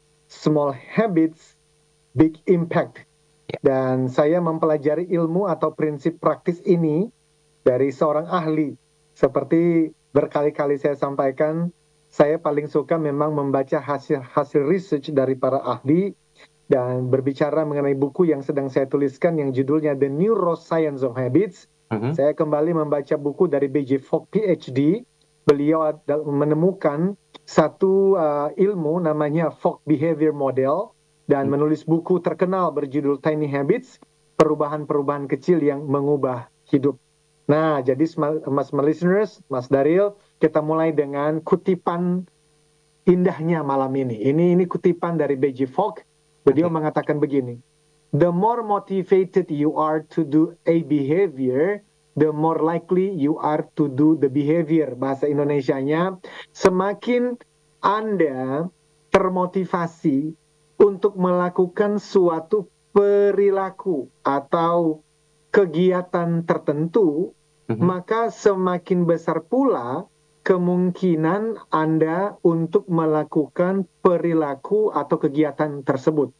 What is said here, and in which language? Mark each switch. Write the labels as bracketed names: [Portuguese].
[English] Small habits, big impact. [Indonesian] Dan saya mempelajari ilmu atau prinsip praktis ini dari seorang ahli. Seperti berkali-kali saya sampaikan, saya paling suka memang membaca hasil research dari para ahli dan berbicara mengenai buku yang sedang saya tuliskan yang judulnya The Neuroscience of Habits. Saya kembali membaca buku dari B.J. Fogg PhD. Beliau menemukan satu ilmu namanya Fogg Behavior Model dan menulis buku terkenal berjudul Tiny Habits, perubahan-perubahan kecil yang mengubah hidup. Nah, jadi Mas listeners, Mas Daryl, kita mulai dengan kutipan indahnya malam ini. Ini kutipan dari B.J. Fogg. Beliau mengatakan begini, [English] "The more motivated you are to do a behavior, the more likely you are to do the behavior." [Indonesian] Bahasa Indonesianya, semakin Anda termotivasi untuk melakukan suatu perilaku atau kegiatan tertentu, maka semakin besar pula kemungkinan Anda untuk melakukan perilaku atau kegiatan tersebut.